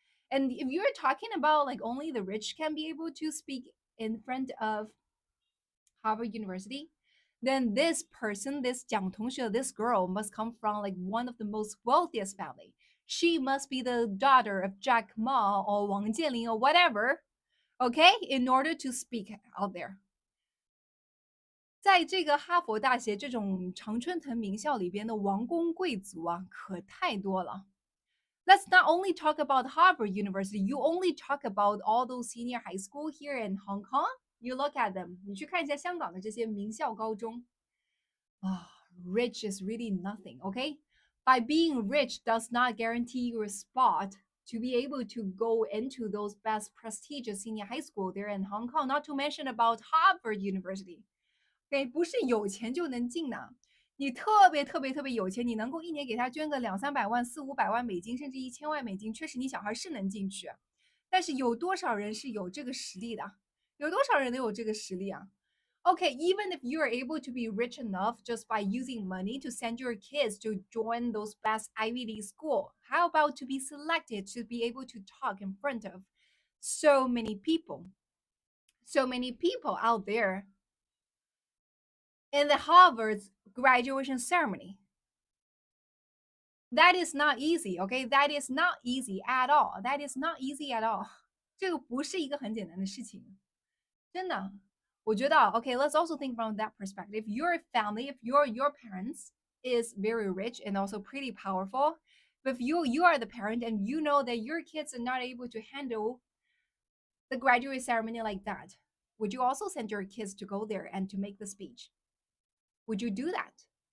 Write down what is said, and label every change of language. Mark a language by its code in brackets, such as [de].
[en] And if you're talking about like only the rich can be able to speak in front of Harvard University, then this person, this Jiang Tongxue, this girl must come from like one of the most wealthiest family. She must be the daughter of Jack Ma or Wang Jianling or whatever, okay, in order to speak out there. [zh] 在这个哈佛大学这种常春藤名校里边的王公贵族啊，可太多了。 [en] Let's not only talk about Harvard University, you only talk about all those senior high school here in Hong Kong. You look at them. [zh] 你去看一下香港的这些名校高中啊， [en] rich is really nothing, okay? By being rich does not guarantee you a spot to be able to go into those best prestigious senior high school there in Hong Kong, not to mention about Harvard University. [zh] OK，不是有钱就能进的。你特别有钱，你能够一年给他捐个200-300万、400-500万美金，甚至1000万美金，确实你小孩是能进去。但是有多少人是有这个实力的？有多少人能有这个实力啊？ [en] Okay, even if you are able to be rich enough just by using money to send your kids to join those best Ivy League school, how about to be selected to be able to talk in front of so many people? So many people out there in the Harvard's graduation ceremony. That is not easy, okay? That is not easy at all. That is not easy at all. [zh] 这个不是一个很简单的事情，真的。我觉得 [en] okay, let's also think from that perspective. Your family, if your parents is very rich and also pretty powerful, but if you are the parent and you know that your kids are not able to handle the graduate ceremony like that, would you also send your kids to go there and to make the speech? Would you do that?